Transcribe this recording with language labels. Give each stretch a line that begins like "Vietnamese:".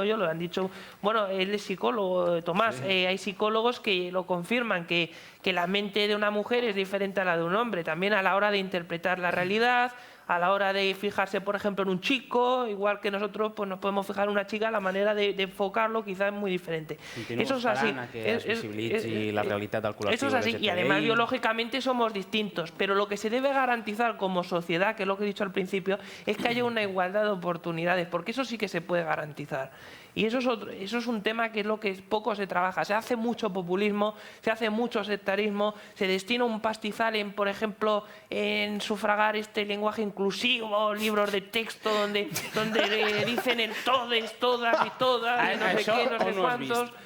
Spanish: digo yo, lo han dicho, bueno, él es psicólogo, Tomás, hay psicólogos que lo confirman, que la mente de una mujer es diferente a la de un hombre, también a la hora de interpretar la realidad, a la hora de fijarse, por ejemplo, en un chico, igual que nosotros pues nos podemos fijar en una chica, la manera de enfocarlo quizás es muy diferente. Eso es así.
Catalan: Que es visibilitzi la realitat del col·lectiu.
Spanish: Eso es así, y además biológicamente somos distintos, pero lo que se debe garantizar como sociedad, que es lo que he dicho al principio, es que haya una igualdad de oportunidades, porque eso sí que se puede garantizar. Y eso es un tema que es lo que poco se trabaja. Se hace mucho populismo, se hace mucho sectarismo, se destina un pastizal en, por ejemplo, en sufragar este lenguaje inclusivo, libros de texto donde dicen el todes, todas y todas, y no sé qué, no sé cuántos.